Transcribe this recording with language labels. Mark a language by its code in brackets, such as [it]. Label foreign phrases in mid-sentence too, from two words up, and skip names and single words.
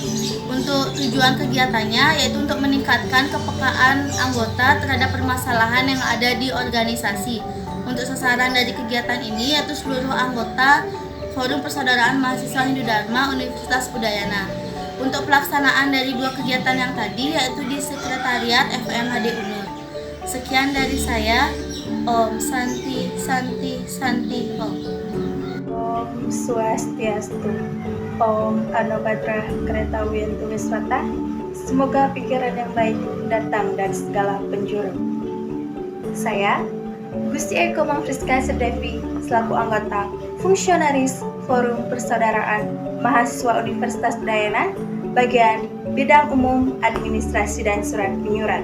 [id] Untuk tujuan kegiatannya yaitu untuk meningkatkan kepekaan anggota terhadap permasalahan yang ada di organisasi. Untuk sasaran dari kegiatan ini yaitu seluruh anggota Forum Persaudaraan Mahasiswa Hindu Dharma Universitas Udayana. Untuk pelaksanaan dari dua kegiatan yang tadi yaitu di Sekretariat FMHD UNUD. Sekian dari saya. [sa] Om Santi Santi Santi Om. Om Swastiastu. Om Anobhadra Kereta Wiyantu Wiswata. [id] Semoga pikiran yang baik datang dari segala penjuru. Saya Gusti Eko Mangfriska Serdevi selaku anggota Fungsionaris Forum Persaudaraan Mahasiswa Universitas Udayana, bagian Bidang Umum Administrasi dan Surat Menyurat.